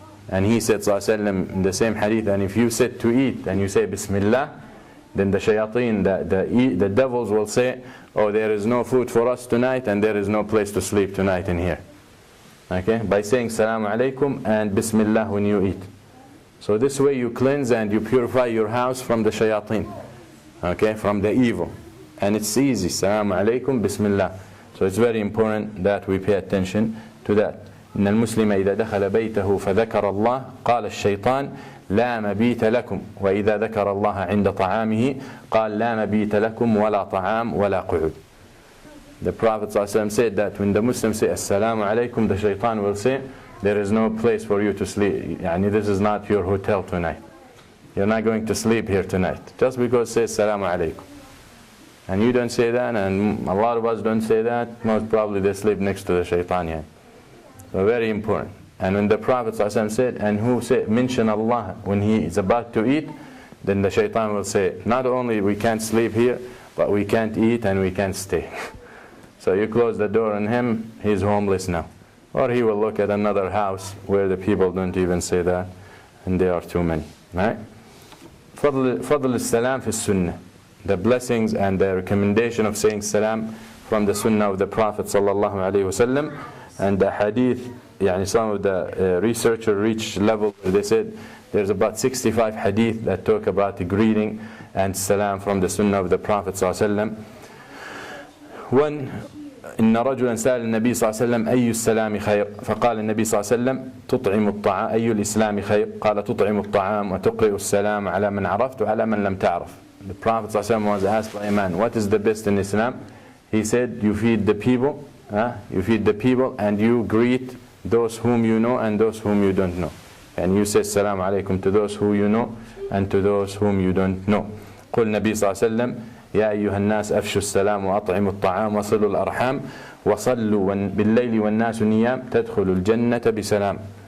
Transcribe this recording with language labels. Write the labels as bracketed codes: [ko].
[en] And he said ﷺ in the same hadith, and if you sit to eat and you say Bismillah, then the shayateen, the devils will say, oh, there is no food for us tonight, and there is no place to sleep tonight in here. Okay? By saying Assalamu alaikum and Bismillah when you eat. So this way you cleanse and you purify your house from the shayateen. Okay? From the evil. And it's easy. Assalamu alaikum, Bismillah. So it's very important that we pay attention to that. [ar] إن المسلم إذا دخل بيته فذكر الله قال الشيطان لا مبيت لكم وإذا ذكر الله عند طعامه قال لا مبيت لكم ولا طعام ولا قعود. [en] The Prophet ﷺ said that when the Muslims say Assalamu alaikum, the shaitan will say, there is no place for you to sleep. This is not your hotel tonight. You're not going to sleep here tonight. Just because say Assalamu alaikum. And you don't say that, and a lot of us don't say that, most probably they sleep next to the shaitan. So very important. And when the Prophet ﷺ said, and who said, mention Allah when he is about to eat, then the shaitan will say, not only we can't sleep here, but we can't eat and we can't stay. So you close the door on him, he's homeless now. Or he will look at another house where the people don't even say that, and there are too many. Right? [ar] Fadl al-Salam fi Sunnah. [en] The blessings and the recommendation of saying Salam from the Sunnah of the Prophet sallallahu alaihi wasallam. And the hadith, some of the researchers reached level where they said there's about 65 hadith that talk about the greeting and salam from the sunnah of the Prophet ﷺ. [ar] One, إن رجلا سأل النبي صلى الله عليه وسلم أي السلام خير فقال النبي صلى الله عليه وسلم تطعم الطعام أي الإسلام خير قال تطعم الطعام وتقرئ السلام على من عرفت وعلى من لم تعرف. [en] The Prophet ﷺ was asked by a man, what is the best in Islam? He said, you feed the people. You feed the people and you greet those whom you know and those whom you don't know. And you say Assalamu alaikum to those who you know and to those whom you don't know. [ar] قل النبي صلى الله عليه وسلم يا أيها الناس أفشوا السلام وأطعموا الطعام وصلوا الأرحام وصلوا بالليل والناس نيام تدخل الجنة بسلام.